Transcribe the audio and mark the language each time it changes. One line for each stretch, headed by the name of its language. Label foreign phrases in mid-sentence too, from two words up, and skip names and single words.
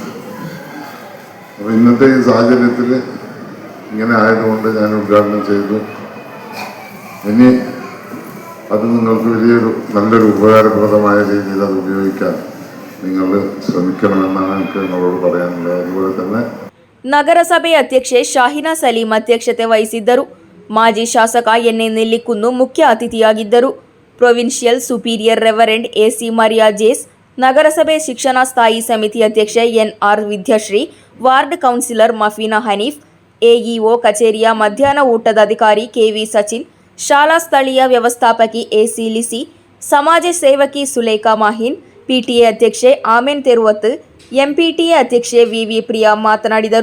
Malayalam: അപ്പോൾ ഇന്നത്തെ ഈ സാഹചര്യത്തിൽ ഇങ്ങനെ ആയതുകൊണ്ട് ഞാൻ ഉദ്ഘാടനം ചെയ്തു. ഇനി അത് നിങ്ങൾക്ക് നല്ലൊരു ഉപകാരപ്രദമായ രീതിയിൽ അത് ഉപയോഗിക്കാൻ നിങ്ങൾ ശ്രമിക്കണമെന്നാണ് എനിക്ക് നിങ്ങളോട് പറയാനുള്ളത്. അതുപോലെ തന്നെ
Kannada: ನಗರಸಭೆ ಅಧ್ಯಕ್ಷೆ ಶಾಹಿನಾ ಸಲೀಂ ಅಧ್ಯಕ್ಷತೆ ವಹಿಸಿದ್ದರು. ಮಾಜಿ ಶಾಸಕ ಎನ್ಎ ನೆಲ್ಲಿಕುನ್ನು ಮುಖ್ಯ ಅತಿಥಿಯಾಗಿದ್ದರು.
English: Provincial Superior Reverend
Kannada: ಎಸಿ ಮರಿಯಾ ಜೇಸ್, ನಗರಸಭೆ ಶಿಕ್ಷಣ ಸ್ಥಾಯಿ ಸಮಿತಿ ಅಧ್ಯಕ್ಷೆ ಎನ್ಆರ್ ವಿದ್ಯಾಶ್ರೀ,
English: Ward Councillor
Kannada: ಮಫೀನಾ ಹನೀಫ್, ಎಇಒ ಕಚೇರಿಯ ಮಧ್ಯಾಹ್ನ ಊಟದ ಅಧಿಕಾರಿ ಕೆವಿ ಸಚಿನ್, ಶಾಲಾ ಸ್ಥಳೀಯ ವ್ಯವಸ್ಥಾಪಕಿ ಎಸಿ ಲಿಸಿ, ಸಮಾಜ ಸೇವಕಿ ಸುಲೇಖಾ ಮಾಹಿನ್, ಪಿಟಿಎ ಅಧ್ಯಕ್ಷೆ ಆಮೆನ್ ತೆರುವತ್, ಎಂಪಿಟಿಎ ಅಧ್ಯಕ್ಷೆ ವಿವಿ ಪ್ರಿಯಾ ಮಾತನಾಡಿದರು.